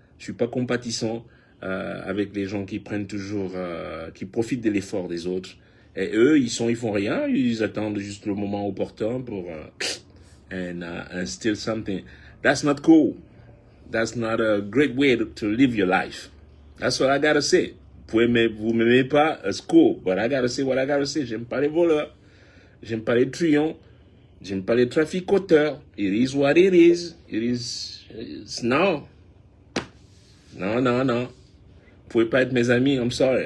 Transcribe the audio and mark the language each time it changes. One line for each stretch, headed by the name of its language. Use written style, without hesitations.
French: Je suis pas compatissant avec les gens qui prennent toujours, qui profitent de l'effort des autres Et eux, ils font rien, ils attendent juste le moment opportun pour
English: and steal something. That's not cool. That's not a great way to live your life. That's what I gotta say.
French: Vous m'aimez pas,
English: it's cool, but I gotta say what I gotta say.
French: J'aime pas les voleurs, j'aime pas les truands, j'aime pas les traficoteurs.
English: It is what it is. No.
French: Vous pouvez pas être mes amis,
English: I'm sorry.